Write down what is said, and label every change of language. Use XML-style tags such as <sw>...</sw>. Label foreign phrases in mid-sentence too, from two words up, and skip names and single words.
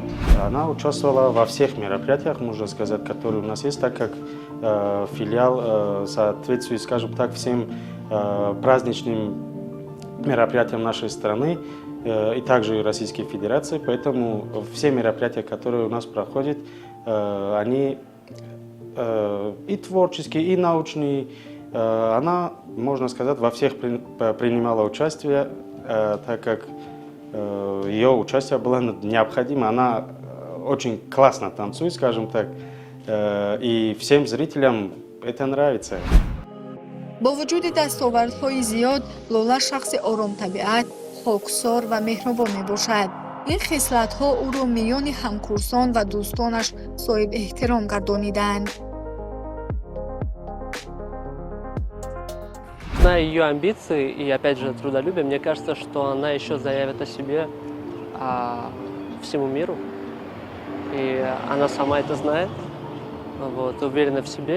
<ru>Она участвовала во всех мероприятиях, можно сказать, которые у нас есть, так как филиал соответствует, скажем так, всем праздничным мероприятиям нашей страны и также и Российской Федерации, поэтому все мероприятия, которые у нас проходят, они и творческие, и научные. Она, можно сказать, во всех принимала участие, так как ее участие было необходимо. Она очень классно танцует, скажем так, и всем зрителям это нравится.</ru> <tg>бо вуҷуди дастовардҳои зиёд, лола шахси оромтабиат, хоксор ва меҳрубон мебошад. ин хислатҳо ӯро миёни ҳамкурсон ва дӯстонаш соҳибэҳтиром гардонидаанд.</tg> <ru>Зная ее амбиции и, опять же, трудолюбие, мне кажется, что она еще заявит о себе всему миру. И она сама это знает, вот, уверена в себе.</ru>